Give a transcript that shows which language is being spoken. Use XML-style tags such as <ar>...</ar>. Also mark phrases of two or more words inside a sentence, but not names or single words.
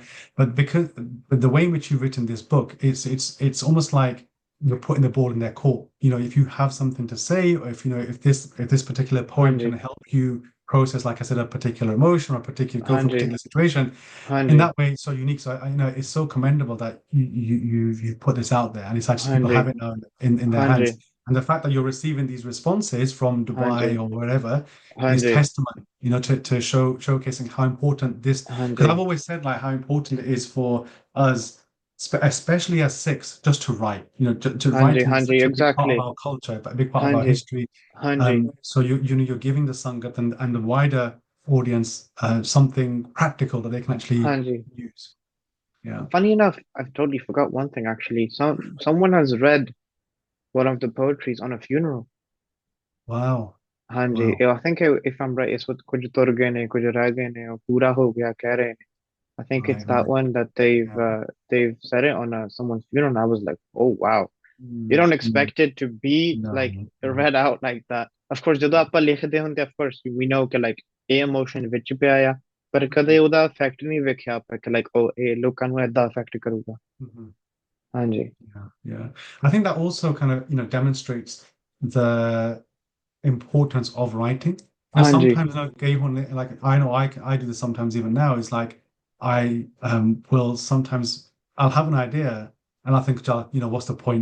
<en>But the way in which you've written this book, it's almost like you're putting the ball in their court. If you have something to say, or if this particular</en> <hi>हाँ</hi> <en>poem can</en> <hi>जी,</hi> <en>help you process, like I said, a particular emotion or a particular go</en> <hi>हाँ</hi> <en>through a</en> <hi>जी,</hi> <en>particular situation</en> <hi>हाँ</hi> <en>in</en> <hi>जी,</hi> <en>that way, it's so unique. So it's so commendable that you put this out there, and it's actually</en> <hi>हाँ</hi> <en>people</en> <hi>जी,</hi> <en>have it now in their</en> <hi>हाँ जी,</hi> <en>hands. And the fact that you're receiving these responses from</en> <hi>हाँ जी,</hi> <en>Dubai or wherever</en> <hi>हाँ</hi> <en>is</en> <hi>जी,</hi> <en>testament, to showcasing how important this.</en> <hi>हाँ</hi> <en>Because</en> <hi>जी,</hi> <en>I've always said like how important it is for us, especially as Sikhs, just to write. Writing is</en> <hi>हाँ जी,</hi> <en>such a big part of exactly, our culture, a big part of</en> <hi>हाँ</hi> <en>our</en> <hi>जी,</hi> <en>history.</en> <hi>हाँ जी,</hi> <en>So you're giving the Sangat and the wider audience something practical that they can actually</en> <hi>हाँ जी.</hi> <en>use. Yeah. Funny enough, I've totally forgot one thing actually. Someone has read one of the poetries on a funeral. Wow.</en> <hi>हाँ जी,</hi> <en>Wow. I think if I'm right, it's what</en> <pa>ਕੁਝ ਤੁਰ ਗਏ ਨੇ, ਕੁਝ ਰਹਿ ਗਏ ਨੇ, ਔਰ ਪੂਰਾ ਹੋ ਗਿਆ ਕਹਿ ਰਹੇ ਨੇ.</pa> <en>I think it's Right. that Right. one that Yeah. they've said it on someone's funeral, and I was like, oh wow. You Mm, don't mm. expect it to be like No. No. read out like that. Of course,</en> <pa>ਜਦੋਂ ਆਪਾਂ ਲਿਖਦੇ ਹੁੰਦੇ,</pa> <en>of course, we know</en> <pa>ਕਿ like ਇਹ emotion ਵਿੱਚ ਪਿਆ ਆ, ਪਰ ਕਦੇ Mm, ਉਹਦਾ effect ਨਹੀਂ ਵੇਖਿਆ ਆਪਾਂ ਕਿ</pa> <en>like oh</en> <pa>ਇਹ ਲੋਕਾਂ ਨੂੰ ਏਦਾਂ affect ਕਰੂਗਾ. mhm. ਹਾਂਜੀ,</pa> <en>Yeah. Yeah. I think that also kind of, demonstrates the importance of writing.</en> <pa>ਹਾਂਜੀ,</pa> <en>Sometimes, like I know I do this sometimes even now. It's like I will sometimes I'll have an idea and I think, what's the point?</en>